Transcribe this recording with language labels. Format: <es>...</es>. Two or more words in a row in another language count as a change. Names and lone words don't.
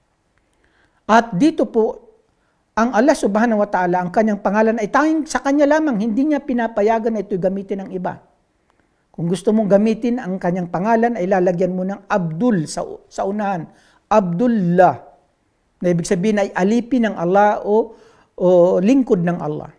<tl>At dito po, ang Allah</tl> <ar>سبحانه وتعالى,</ar> <tl>ang kanyang pangalan ay tanging sa kanya lamang, hindi niya pinapayagan na ito gamitin ng iba. Kung gusto mong gamitin ang kanyang pangalan, ay lalagyan mo ng Abdul sa unahan. Abdullah, na ibig sabihin ay alipin ng Allah o lingkod ng Allah.</tl>